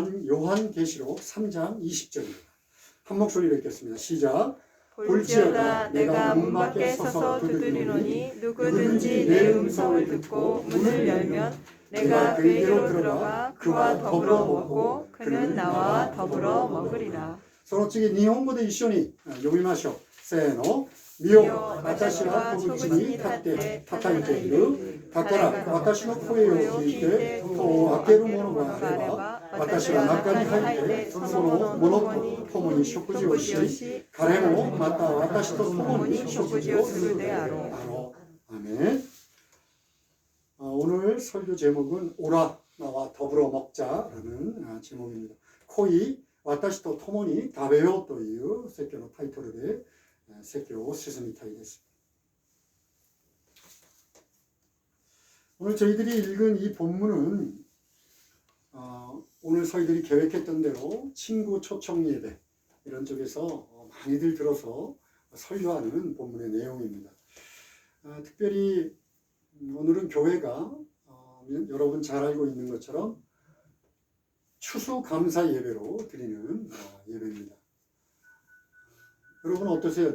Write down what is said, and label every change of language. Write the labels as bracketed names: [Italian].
[Korean] 요한계시록 3장 20절입니다. 한 목소리로 읽겠습니다. 시작. 볼지어다 내가 문 밖에 서서 두드리노니 누구든지 내 음성을 듣고 문을 열면 내가 그에게로 들어가 그와 더불어 먹고 그는 나와 더불어 먹으리라. [Japanese] その次、日本語で一緒に読みましょう。せーの。見よ、私は戸口に立って叩いている。だから私の声を聞いて戸を開ける者があれば、私は中に入ってその者と共に食事をし、彼もまた私と共に食事をするであろう。 [Korean] 아멘. 오늘 설교 제목은 오라 나와 더불어 먹자라는 제목입니다. 코이 [Japanese] 私と共に食べようという説教のタイトルで説教を進みたいです。 [Korean] 오늘 저희들이 읽은 이 본문은 오늘 저희들이 계획했던 대로 친구 초청 예배 이런 쪽에서 많이들 들어서 설교하는 본문의 내용입니다. 특별히 오늘은 교회가 여러분 잘 알고 있는 것처럼 추수감사 예배로 드리는 예배입니다. 여러분 어떠세요?